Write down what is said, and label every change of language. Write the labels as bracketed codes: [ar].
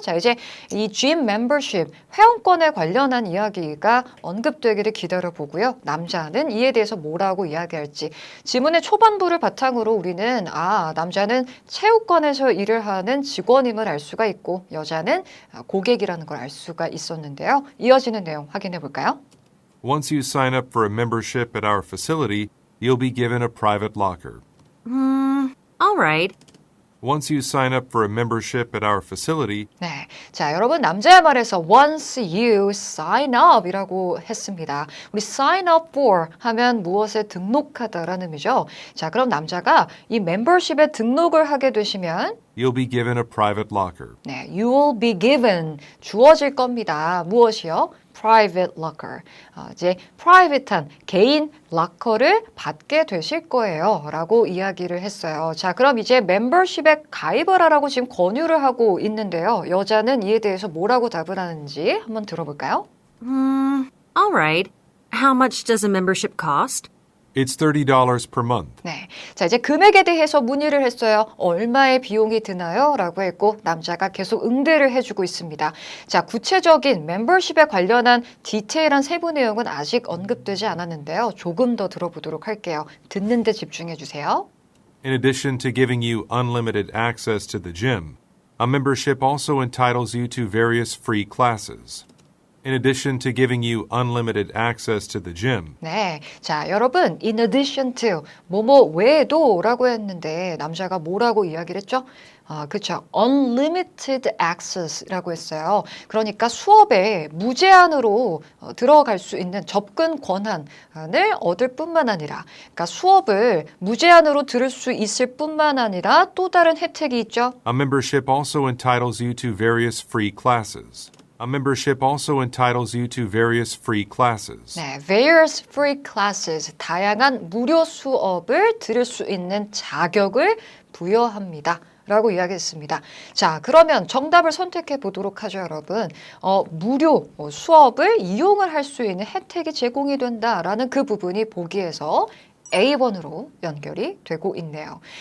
[ko] 자, 이제 이 gym membership 회원권에 관련한 이야기가 언급되기를 기다려 보고요. 남자는 이에 대해서 뭐라고 이야기할지 지문의 초반부를 바탕으로 우리는 남자는 체육관에서 일을 하는 직원임을 알 수가 있고 여자는 고객이라는 걸 알 수가 있었는데요. 이어지는 내용 확인해 볼까요? [en] Once you sign up for a membership at our facility, you'll be given a private locker. All right. Once you sign up for a membership at our facility, [ko] 네, 자 여러분 남자의 말에서 [en] once you sign up [ko] 이라고 했습니다. 우리 [en] sign up for [ko] 하면 무엇에 등록하다라는 의미죠. 자 그럼 남자가 이 멤버십에 등록을 하게 되시면 [en] you'll be given a private locker. [ko] 네, [en] you will be given [ko] 주어질 겁니다. 무엇이요? [en] private locker. [ko] 이제 private한 개인 락커를 받게 되실 거예요. 라고 이야기를 했어요. 자, 그럼 이제 멤버십에 가입을 하라고 지금 권유를 하고 있는데요. 여자는 이에 대해서 뭐라고 답을 하는지 한번 들어볼까요? [en] All right. How much does a membership cost? It's $30 per month. [ko] 네. 자, 이제 금액에 대해서 문의를 했어요. 얼마의 비용이 드나요? 라고 했고, 남자가 계속 응대를 해주고 있습니다. 자, 구체적인 멤버십에 관련한 디테일한 세부 내용은 아직 언급되지 않았는데요. 조금 더 들어보도록 할게요. 듣는데 집중해 주세요. [en] In addition to giving you unlimited access to the gym, a membership also entitles you to various free classes. In addition to giving you unlimited access to the gym, [ko] 네. 자, 여러분, [en] in addition to, [ko] 뭐뭐 외에도 라고 했는데, 남자가 뭐라고 이야기를 했죠? 그쵸. [en] unlimited access [ko] 라고 했어요. 그러니까 수업에 무제한으로 들어갈 수 있는 접근 권한을 얻을 뿐만 아니라, 그러니까 수업을 무제한으로 들을 수 있을 뿐만 아니라 또 다른 혜택이 있죠. [en] a membership also entitles you to various free classes. A membership also entitles you to various free classes. [ko] 네, [en] various free classes, [ko] 다양한 무료 수업을 들을 수 있는 자격을 부여합니다. 라고 이야기했습니다. 자, 그러면 정답을 선택해 보도록 하죠, 여러분. 무료 수업을 이용을 할 수 있는 혜택이 제공이 된다라는 그 부분이 보기에서 A1으로 연결이 되고 있네요.